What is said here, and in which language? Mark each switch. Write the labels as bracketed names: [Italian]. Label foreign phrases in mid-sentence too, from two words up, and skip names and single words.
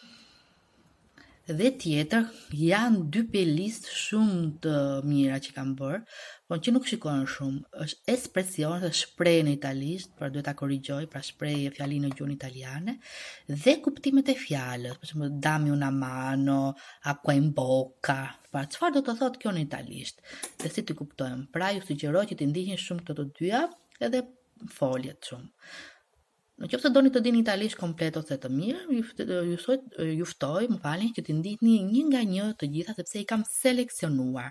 [Albanian] Dhe tjetër, janë 2 playlist shumë të mira që kam bërë, por që nuk shikojnë shumë, është espresione dhe shprehje në italisht, pra duhet ta korrigjoj, pra shprehje fjalinë në gjuhën italiane, dhe kuptimet e fjalës, për shembull [Italian] dammi una mano, acqua in bocca, [Albanian] pra çfarë do të thotë kjo në italisht, dhe si të kuptojmë. Pra ju sugjeroj që të ndiqni shumë këto të dyja, edhe foljet shumë. Nëse doni të dini italisht komplet ose të mirë, ju ftoj, që të ndiqni një nga një të gjitha, sepse i kam seleksionuar.